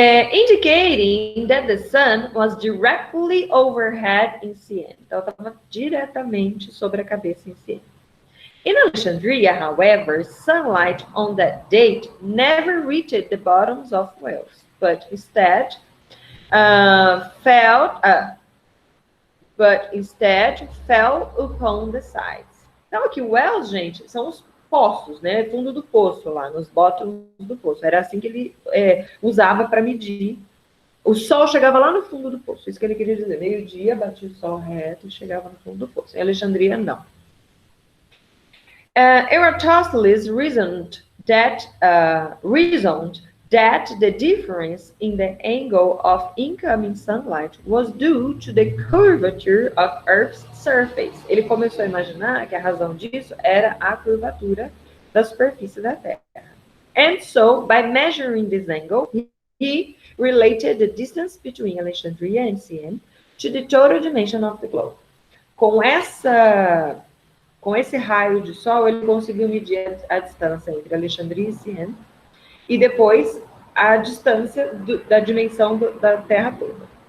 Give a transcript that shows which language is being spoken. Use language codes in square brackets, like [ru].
[en] Indicating that the sun was directly overhead in Siene. [pt] Então, estava diretamente sobre a cabeça em Siene. [en] In Alexandria, however, sunlight on that date never reached the bottoms of wells, but instead fell upon the sides. [pt] Então, aqui, wells, gente, são os poços, né? Fundo do poço lá, nos bottoms do poço. Era assim que ele usava para medir. O sol chegava lá no fundo do poço. Isso que ele queria dizer. Meio-dia, batia o sol reto e chegava no fundo do poço. Em Alexandria, não. [en] Eratosthenes reasoned that the difference in the angle of incoming sunlight was due to the curvature of Earth's surface. [pt] Ele começou a imaginar que a razão disso era a curvatura da superfície da Terra. [en] And so, by measuring this angle, he related the distance between Alexandria and Siene to the total dimension of the globe. [pt] Com esse raio de sol, ele conseguiu medir a distância entre Alexandria e Siene, e depois a distância da dimensão da Terra toda.